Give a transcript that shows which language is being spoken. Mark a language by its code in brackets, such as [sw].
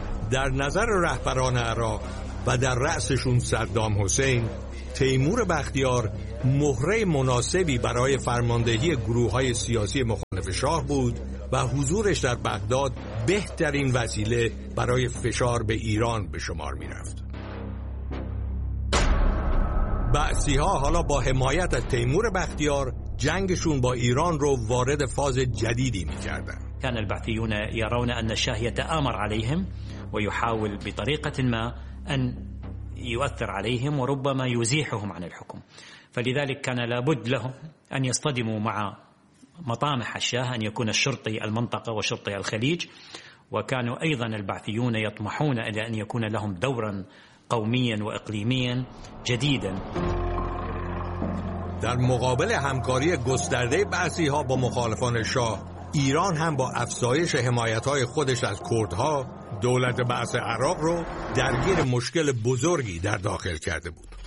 [fa] در نظر رهبران عراق و در رأسشون صدام حسین، تیمور بختیار مهره مناسبی برای فرماندهی گروه های سیاسی مخالف شاه بود و حضورش در بغداد بهترین وسیله برای فشار به ایران به شمار می رفت. بعثی ها حالا با حمایت از تیمور بختیار جنگشون با ایران رو وارد فاز جدیدی می کردن. [ar] كان البعثيون يرون أن الشاه يتآمر عليهم ويحاول بطريقة ما أن يؤثر عليهم وربما يزيحهم عن الحكم، فلذلك كان لابد لهم أن يصطدموا مع مطامح الشاه، أن يكون الشرطي المنطقة وشرطي الخليج، وكانوا أيضا البعثيون يطمحون إلى أن يكون لهم دورا قوميا وإقليميا جديدا. [fa] در مقابل همكاري گسترده بعثيها بمخالفان الشاه، ایران هم با افزایش حمایت‌های خودش از کردها، دولت بعث عراق رو درگیر مشکل بزرگی در داخل کرده بود.